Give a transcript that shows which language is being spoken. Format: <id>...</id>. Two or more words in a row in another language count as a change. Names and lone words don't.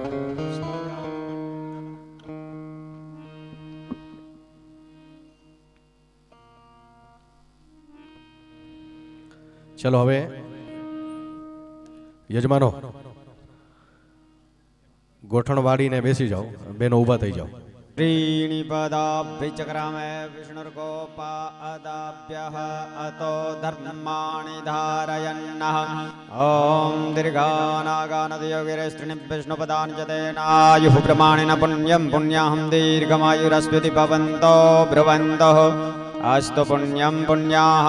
<gu>ચલો હવે યજમાનો ગોઠણ વાળીને બેસી જાઓ. બેનો ઊભા થઈ જાઓ.</gu> <sa>त्रीणि पदाभ्यचक्रामे विष्णुर्गोपादाभ्यः अतो धर्माणि धारयन्नः ॐ दीर्घानागानदयोगिरेस्त्रीणि विष्णुपदानि च तेनायुः प्रमाणेन पुण्यं पुण्याहं दीर्घमायुरस्मिति भवन्तो ब्रुवन्तः अस्तु पुण्यं पुण्याहं</sa>